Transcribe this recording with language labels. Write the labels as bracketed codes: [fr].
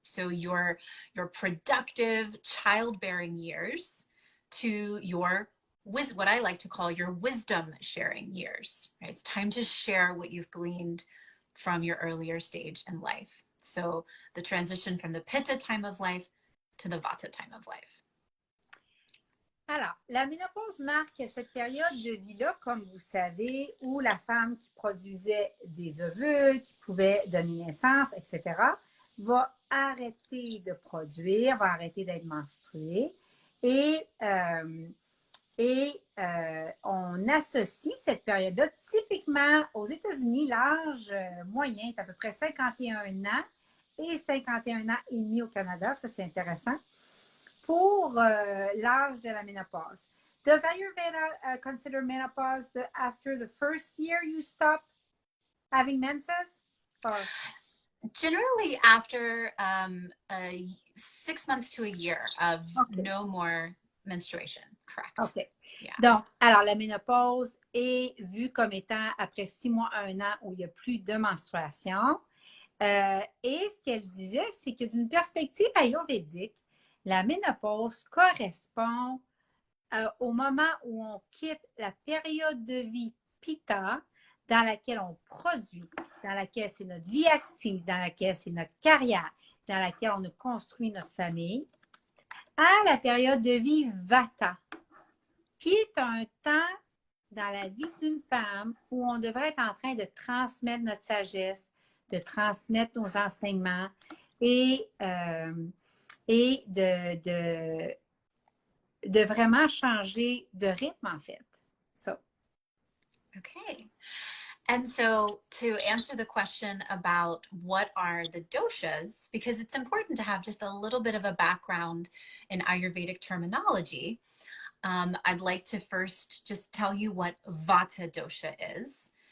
[en] So your productive childbearing years to what I like to call your wisdom sharing years. Right? It's time to share what you've gleaned from your earlier stage in life. So the transition from the Pitta time of life to the Vata time of life. [fr] Alors, la ménopause marque cette période de vie-là, comme vous savez, où la femme qui produisait des ovules, qui pouvait donner naissance, etc., va arrêter de produire, va arrêter d'être menstruée. Et on associe cette période-là typiquement aux États-Unis, l'âge moyen est à peu près 51 ans et 51 ans et demi au Canada, ça c'est intéressant, pour l'âge de la ménopause. [en] Does Ayurveda consider menopause after the first year you stop having menses? Or? Generally after 6 months to a year of no more menstruation, correct. OK. Yeah. [fr] Donc, alors la ménopause est vue comme étant après 6 mois à 1 an où il n'y a plus de menstruation. Et ce qu'elle disait, c'est que d'une perspective ayurvédique, la ménopause correspond au moment où on quitte la période de vie Pitta, dans laquelle on produit, dans laquelle c'est notre vie active, dans laquelle c'est notre carrière, dans laquelle on a construit notre famille, à la période de vie Vata, qui est un temps dans la vie d'une femme où on devrait être en train de transmettre notre sagesse, de transmettre nos enseignements et de vraiment changer de rythme, en fait. [en] So. Okay. And so to answer the question about what are the doshas, because it's important to have just a little bit of a background in Ayurvedic terminology, I'd like to first just tell you what Vata dosha is.